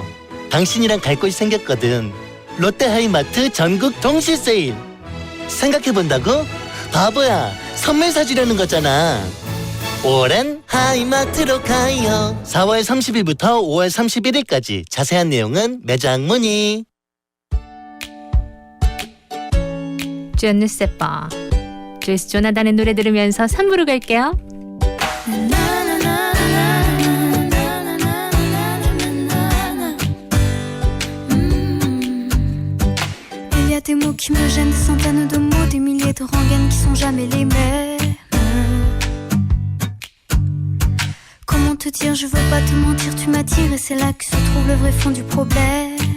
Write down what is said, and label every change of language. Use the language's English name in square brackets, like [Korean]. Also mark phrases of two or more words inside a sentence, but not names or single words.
[Korean] 당신이랑 갈 곳이 생겼거든. 롯데하이마트 전국 동시 세일. 생각해본다고? 바보야, 선물 사주려는 거잖아. 5월엔 하이마트로 가요. 4월 30일부터 5월 31일까지. 자세한 내용은 매장 문의. [French] Je ne sais pas. [Korean] 조이스 조나단의 노래 들으면서 3부로 갈게요. [French] Il y a des mots qui me gênent, des centaines de mots, des milliers de rengaines qui sont jamais les mêmes. Comment te dire, je veux pas te mentir, tu m'attires et c'est là que se trouve le vrai fond du problème.